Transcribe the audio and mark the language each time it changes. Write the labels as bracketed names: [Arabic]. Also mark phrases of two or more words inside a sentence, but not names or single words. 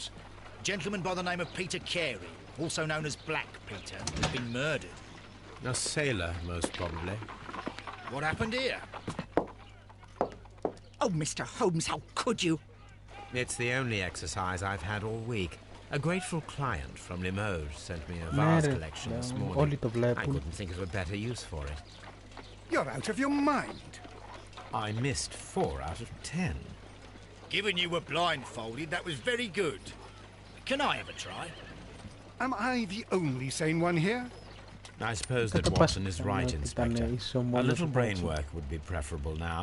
[English] A gentleman by the name of Peter Carey, also known as Black Peter, has been murdered. A sailor, most probably. What happened here? Oh, Mr. Holmes, how could you? It's the only exercise I've had all week. A grateful client from Limoges sent me a [Greek] Ναι, [English] vase [Greek] ρε, [English] collection this [Greek] όλοι [English] morning. [Greek] το [English] I [Greek] βλέπουν. [English] couldn't think of a better use for it. You're out of your mind. I missed 4 out of 10. Given you were blindfolded, that was very good. Can I have a try? Am I the only sane one here? I suppose that Watson is right, Inspector. A little brain work would be preferable now.